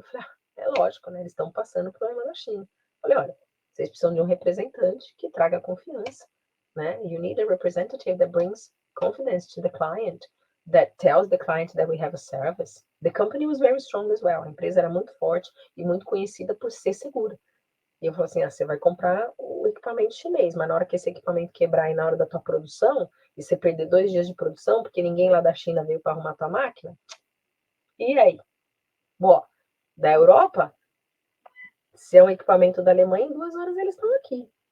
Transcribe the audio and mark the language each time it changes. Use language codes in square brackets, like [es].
[pt] Eu falei, é lógico, né? Eles estão passando problema na China. Eu falei, olha, vocês precisam de um representante que traga confiança, né? [en] You need a representative that brings confidence to the client, that tells the client that we have a service. The company was very strong as well. [pt] A empresa era muito forte e muito conhecida por ser segura. E eu falei assim, você vai comprar o equipamento chinês, mas na hora que esse equipamento quebrar e na hora da tua produção, e você perder 2 dias de produção, porque ninguém lá da China veio para arrumar tua máquina, e aí? Bom, da Europa, se é um equipamento da Alemanha, em 2 horas eles estão aqui.